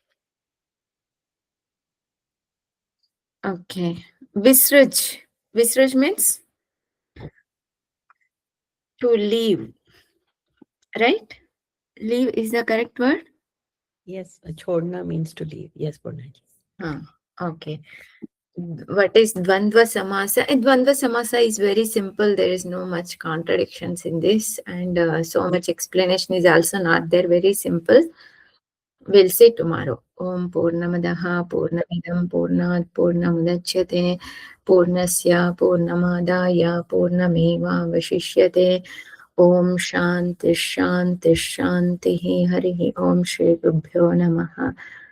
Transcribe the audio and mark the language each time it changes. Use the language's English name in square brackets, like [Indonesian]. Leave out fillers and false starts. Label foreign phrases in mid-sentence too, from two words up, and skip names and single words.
[English] Okay. Visruj. Visruj means to leave. Right? Leave is the correct word? Yes, chodna means to leave. Yes, Purnaji. Okay. What is [Sanskrit] Dvandva Samasa? Dvandva Samasa [English] is very simple. There is no much contradictions in this, and so much explanation is also not there. Very simple. We'll see tomorrow. [Sanskrit] Om Purnamadaha Purnamidam Purnat Purnamudachyate Purnasya Purnamadaya Purnameva Vashishyate. Om Shanti Shanti Shanti Harihi Om Shri Gurubhyo Namaha.